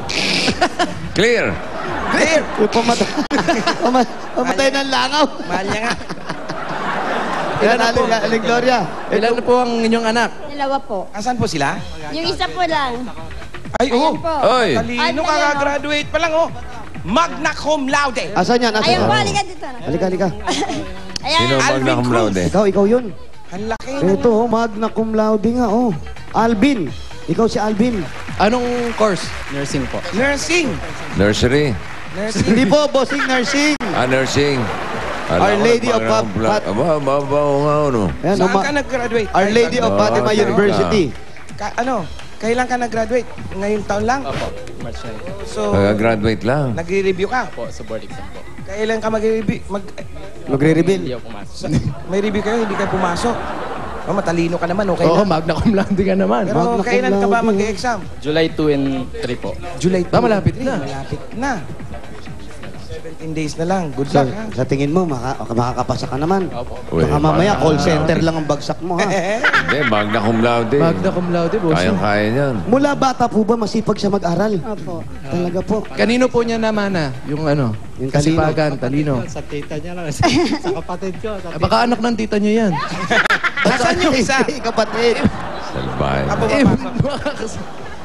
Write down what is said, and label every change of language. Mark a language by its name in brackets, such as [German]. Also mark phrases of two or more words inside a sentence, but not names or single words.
[Filipino] Clear! Clear. Yung pamatay ng langaw. Mahal niya nga. Yan, Aling Gloria. Ilan na po ang inyong anak? Dalawa po. Asan po sila? Yung isa po lang. Ay, oo. Ayan po. Oy! Talino, Ay, kaka-graduate pa lang, oh. [Latin] Magna cum laude. [Filipino] Asan yan? Ayan po, Asan? halika dito. Halika, halika. Ayan. Sino magna Alvin [Latin] cum laude? [Filipino] Ikaw yun. Ang laki. Ito, [Latin] magna cum laude [Filipino] nga, oh. Alvin. Ikaw si Alvin. Anong course? Nursing po. Nursing. Nursery? Nursing. Hindi po, bossing nursing. Nursing. Our Lady of Aba, mabaw nga ano. Ayan, Saan ka nag-graduate? Our Lady of Fatima teka. University. Kailan ka nag-graduate? Ngayong taon lang? Opo, March 9. So, Graduate lang. nagre-review ka? Po, sa board exam po. Kailan ka mag-review? Magre-reveal. Hindi ako pumasok. May review kayo, hindi kayo pumasok. Oh, matalino ka naman, okay Oo, na. [Latin] magna cum laude [Filipino] ka naman. Pero [Latin] Magna cum [Filipino] kailan ka ba [Latin] laude. [Filipino] mag-exam? July 2 and 3 po. July 2. malapit na. Malapit na. 17 days na lang. Good So, luck, ha? sa tingin mo, makakapasa ka naman. Opo. Uy, Baka mamaya, magna- call center lang ang bagsak mo, ha? Hindi, [Latin] magna cum laude. Magna cum laude, [Filipino] boss. Kayang-kaya niyan. Mula bata po ba, masipag siya mag-aral? Opo. Talaga po. Kanino po niya namana? Yung ano? Yung talino. Kasipagan, talino. Sa tita niya lang. Sa kapatid ko. Baka anak ng tita niyo yan. Nasaan yung isa? Kapatid. Salbay. Ako papasok.